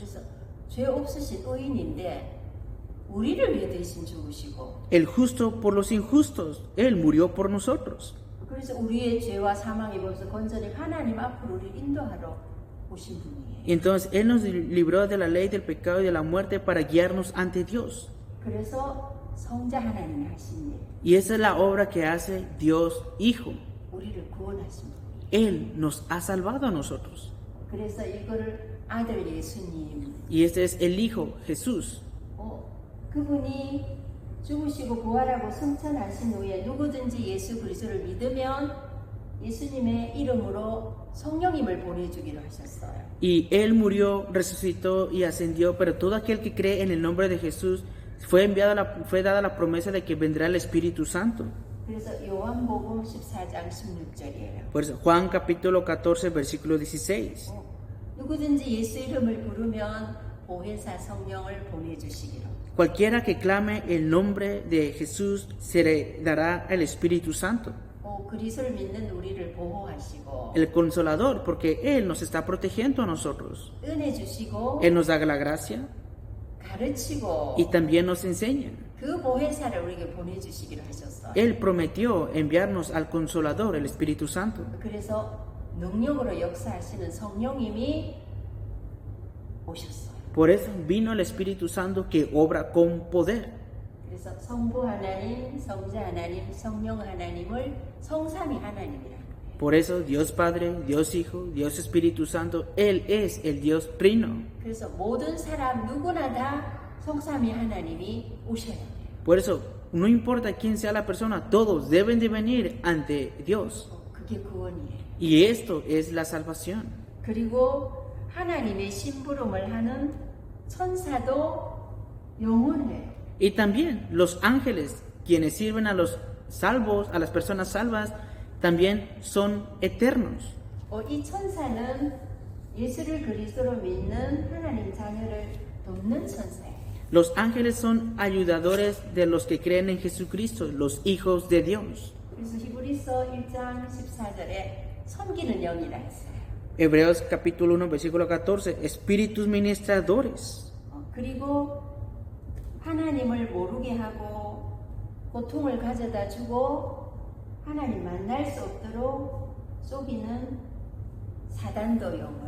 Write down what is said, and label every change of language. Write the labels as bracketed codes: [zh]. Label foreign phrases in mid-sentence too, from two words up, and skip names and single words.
[ko] 그래서 죄 없으신 의인인데 우리를 위해 대신 죽으시고 [es] el justo por los injustos, Él murió por nosotros. [ko] 그래서 우리의 죄와 사망의 법에서 건져내 하나님 앞으로 우리를 인도하러 오신 분이에요. [es] Y entonces Él nos libró de la ley del pecado y de la muerte para guiarnos ante Dios. [ko] 그래서 성자 하나님이 하신 일, [es] Y esa es la obra que hace Dios Hijo. [ko] 우리를 구원하신 분이에요. [es] Él nos ha salvado a nosotros. [ko] 그래서 이거를 아들 예수님, [es] Y este es el Hijo, Jesús. [ko] 그분이 죽으시고 부활하고 승천하신 후에 누구든지 예수 그리스도를 믿으면 예수님의 이름으로 성령님을 보내주기로 하셨어요. [es] Y Él murió, resucitó y ascendió, pero todo aquel que cree en el nombre de Jesús fue dada la promesa de que vendrá el Espíritu Santo. [ko] 그래서 요한복음 14장 16절이에요. [es] Por eso, Juan capítulo 14, versículo 16. [ko] 누구든지 예수 이름을 부르면 보혜사 성령을 보내주시기로. [es] Cualquiera que clame el nombre de Jesús se le dará el Espíritu Santo, [ko] 그리스도를 믿는 우리를 보호하시고 [es] el Consolador, porque Él nos está protegiendo a nosotros. [ko] 은혜 주시고 [es] Él nos da la gracia [ko] 가르치고 [es] y también nos enseña. [ko] 그 보혜사를 우리에게 보내주시기로 하셨어요. [es] Él prometió enviarnos al Consolador, el Espíritu Santo. [ko] 그래서 능력으로 역사하시는 성령님이 오셨어요. [es] Por eso vino el Espíritu Santo que obra con poder. [ko] 그래서 성부 하나님, 성자 하나님, 성령 하나님을 성삼위 하나님이라는 거예요. [es] Por eso Dios Padre, Dios Hijo, Dios Espíritu Santo, Él es el Dios Trino. [ko] 그래서 모든 사람 누구나 다 성삼위 하나님이 오셔야 돼요. [es] Por eso, no importa quién sea la persona, todos deben de venir ante Dios. [ko] 그게 구원이에요. [es] Y esto es la salvación. [ko] 그리고 하나님의 심부름을 하는 천사도 영원해요. [es] Y también los ángeles, quienes sirven a los salvos, a las personas salvas, también son eternos. [ko] 이 천사는 예수를 그리스도로 믿는 하나님 자녀를 돕는 천사예요. [es] Los ángeles son ayudadores de los que creen en Jesucristo, los hijos de Dios. [ko] 그래서 히브리서 1장 14절에 섬기는 영이라 했어요. [es] Hebreos capítulo 1, versículo 14, espíritus ministradores. [ko] 그리고 하나님을 모르게 하고 고통을 가져다 주고 하나님 만날 수 없도록 속이는 사단도 영원하다.